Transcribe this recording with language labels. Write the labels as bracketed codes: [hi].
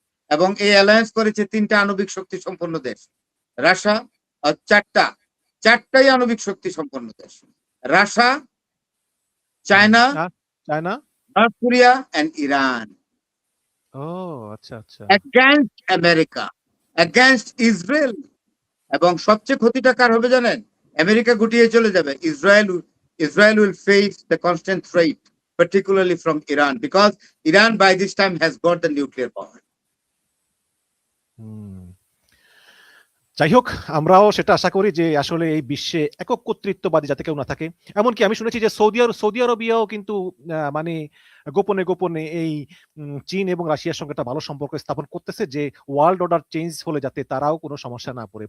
[bn] এবং এই অ্যালায়েন্স করেছে 3টা আণবিক শক্তি সম্পন্ন দেশ। রাশিয়া, আর চারটাই আণবিক শক্তি সম্পন্ন দেশ। Russia, China, north Korea and Iran. আচ্ছা আচ্ছা। [en] against America, against Israel. [bn] এবং সবচেয়ে ক্ষতিটা কার হবে জানেন? আমেরিকা গুটিয়ে চলে যাবে। [en] Israel will face the constant threat, particularly from Iran, because Iran by this time has got the nuclear power. [bn] যাই হোক, আমরাও সেটা আশা করি যে আসলে এই বিশ্বে একক কর্তৃত্ববাদী যাতে কেউ না থাকে। এমনকি আমি শুনেছি যে সৌদি আরবিয়াও কিন্তু মানে গোপনে গোপনে এই চীন এবং রাশিয়ার সঙ্গে একটা ভালো সম্পর্ক স্থাপন করতেছে, যে ওয়ার্ল্ড অর্ডার চেঞ্জ হলে যাতে তারাও কোনো সমস্যা না পড়ে।